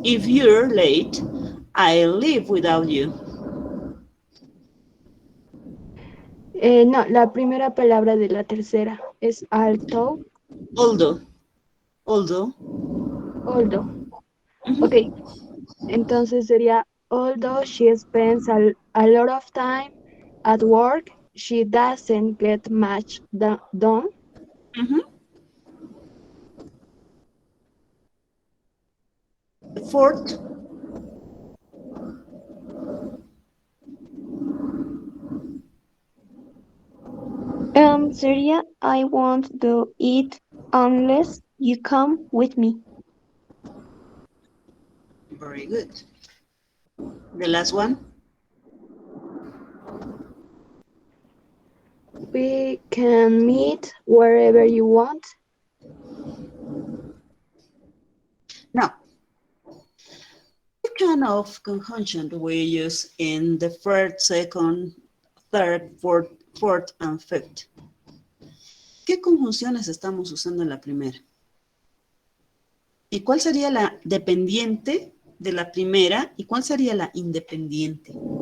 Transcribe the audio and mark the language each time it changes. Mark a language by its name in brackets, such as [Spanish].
[English] If you're late, I'll leave without you. [Spanish] No, la primera palabra de la tercera es although. [English] Although. [Spanish] Ok, entonces sería [English] although she spends a lot of time at work, she doesn't get much done. The fourth. [Spanish] Sería [English] I won't do it unless you come with me. Very good. The last one. We can meet wherever you want. Now, what kind of conjunction do we use in the first, second, third, fourth, and fifth? [Spanish] ¿Qué conjunciones estamos usando en la primera? ¿Y cuál sería la dependiente de la primera y cuál sería la independiente?